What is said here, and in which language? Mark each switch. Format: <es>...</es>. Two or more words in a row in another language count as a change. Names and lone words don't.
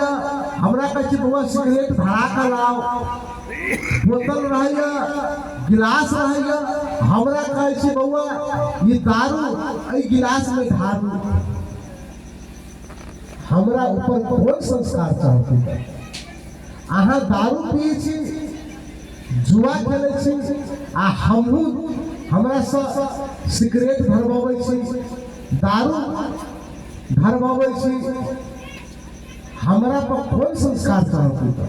<mai>हमरा कहे बउआ सिगरेट धरा कर लाओ, बोतल रहिया, गिलास रहिया। हमरा कहे बउआ ये दारू ए गिलास में ढारू। हमरा ऊपर कोन संस्कार चाहते? अहाँ दारू पिए छी, जुआ खेले छी, आ हमहू हमरा से सिगरेट भरवावे छी, दारू भरवावे छी। हमरा पर कोन संस्कार चाहते?</mai>